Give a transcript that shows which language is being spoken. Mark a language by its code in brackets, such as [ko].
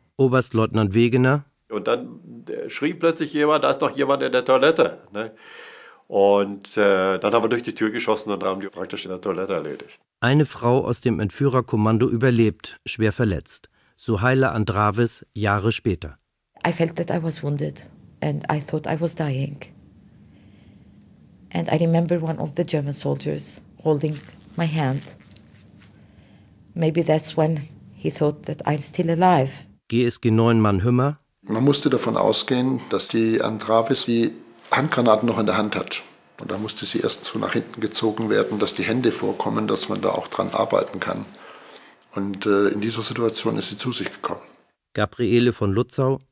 [de] Oberstleutnant Wegener. Und dann schrie plötzlich jemand, da ist doch jemand in der Toilette. Ne? Und dann haben wir durch die Tür geschossen und haben die praktisch in der Toilette erledigt. Eine Frau aus dem Entführerkommando überlebt, schwer verletzt. Suhaila Andravis, Jahre später. [en] I felt that I was wounded and I thought I was dying. And I remember one of the German soldiers holding my hand. Maybe that's when he thought that I'm still alive. [de] GSG 9 Mann Hümmer. Man musste davon ausgehen, dass die Andravis die Handgranaten noch in der Hand hat. Und da musste sie erst so nach hinten gezogen werden, dass die Hände vorkommen, dass man da auch dran arbeiten kann. Und in dieser Situation ist sie zu sich gekommen. Gabriele von Lutzau.